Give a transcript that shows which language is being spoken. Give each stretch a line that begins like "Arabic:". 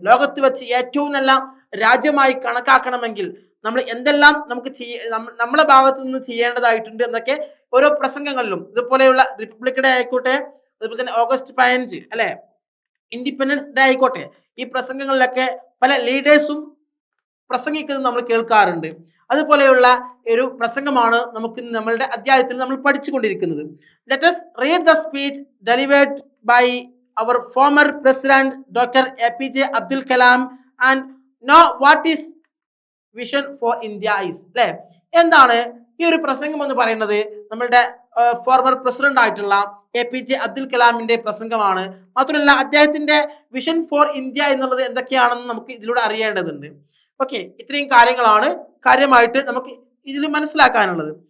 Malayalam: ലോകത്ത് വെച്ച് ഏറ്റവും നല്ല രാജ്യമായി കണക്കാക്കണമെങ്കിൽ നമ്മൾ എന്തെല്ലാം നമുക്ക് നമ്മുടെ ഭാഗത്ത് നിന്ന് ചെയ്യേണ്ടതായിട്ടുണ്ട് എന്നൊക്കെ ഓരോ പ്രസംഗങ്ങളിലും, ഇതുപോലെയുള്ള റിപ്പബ്ലിക് ഡേ ആയിക്കോട്ടെ, അതുപോലെ തന്നെ August 15 അല്ലെ, ഇൻഡിപെൻഡൻസ് ഡേ ആയിക്കോട്ടെ, ഈ പ്രസംഗങ്ങളിലൊക്കെ പല ലീഡേഴ്സും പ്രസംഗിക്കുന്നത് നമ്മൾ കേൾക്കാറുണ്ട്. അതുപോലെയുള്ള ഒരു പ്രസംഗമാണ് നമുക്ക് നമ്മളുടെ അധ്യായത്തിൽ നമ്മൾ പഠിച്ചുകൊണ്ടിരിക്കുന്നത്.
English: Let us read the speech delivered by our former president Dr. APJ Abdul Kalam and know what is vision for India is.
Malayalam: അല്ലെ, എന്താണ് ഈ ഒരു പ്രസംഗം എന്ന് പറയുന്നത്? നമ്മളുടെ ഫോർമർ പ്രസിഡന്റ് ആയിട്ടുള്ള APJ അബ്ദുൽ കലാമിന്റെ പ്രസംഗമാണ്. മാത്രമല്ല അദ്ദേഹത്തിന്റെ വിഷൻ ഫോർ ഇന്ത്യ എന്നുള്ളത് എന്തൊക്കെയാണെന്ന് നമുക്ക് ഇതിലൂടെ അറിയേണ്ടതുണ്ട്. ഓക്കെ, ഇത്രയും കാര്യങ്ങളാണ് കാര്യമായിട്ട് നമുക്ക് ഇതിൽ മനസ്സിലാക്കാനുള്ളത്.